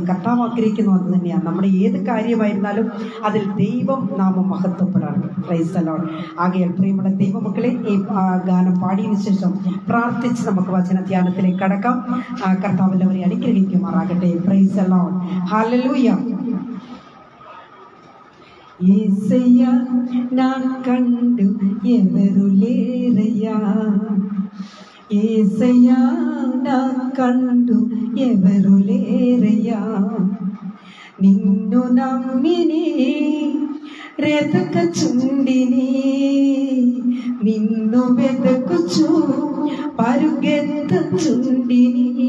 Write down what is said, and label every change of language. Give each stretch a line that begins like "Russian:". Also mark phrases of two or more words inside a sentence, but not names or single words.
Malayalam: കർത്താവ് ആഗ്രഹിക്കുന്നു അത് തന്നെയാണ്. നമ്മുടെ ഏത് കാര്യമായിരുന്നാലും അതിൽ ദൈവം നാമം മഹത്വപ്പെടണം.
English: Praise the Lord.
Malayalam: ആകയാൽ പ്രിയമുള്ള ദൈവമക്കളെ, ഈ ഗാനം പാടിയതിനു ശേഷം പ്രാർത്ഥിച്ച് നമുക്ക് വചന ധ്യാനത്തിലേക്ക് കടക്കാം. കർത്താവ് എല്ലാവരെയും അനുഗ്രഹിക്കുമാറാകട്ടെ.
English: Praise the Lord. Hallelujah.
Telugu: యేసయ్యా నా కండు ఎవరు లేరయ్యా, యేసయ్యా నా కండు ఎవరు లేరయ్యా, నిన్ను నమ్మిని వెతకచుండిని, నిన్ను వెతకుచు పరుగెత్తచుండిని.